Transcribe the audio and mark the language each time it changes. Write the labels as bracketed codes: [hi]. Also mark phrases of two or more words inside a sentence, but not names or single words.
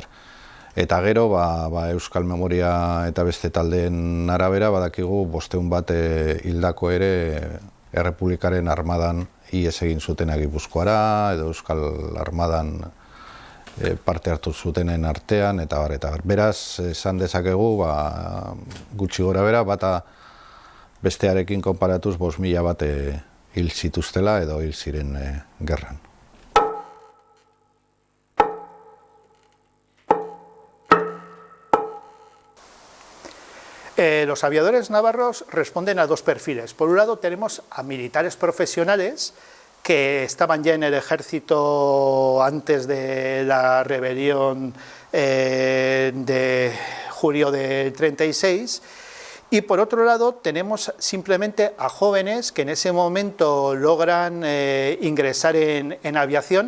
[eu] Eta gero, Euskal Memoria eta beste taldeen arabera badakigu 500 bat hildako ere Errepublikaren armadan ihes egin zuten Gipuzkoara, edo Euskal Armadan parte hartu zutenen artean, eta bar, eta bar. Beraz, esan dezakegu, gutxi gora bera, bata bestearekin konparatuz 5.000 bat hil zituztela edo hil ziren gerran. [es] Los aviadores navarros responden a 2 perfiles. Por un lado tenemos a militares profesionales que estaban ya en el ejército antes de la rebelión de julio del 36, y por otro lado tenemos simplemente a jóvenes que en ese momento logran ingresar en aviación.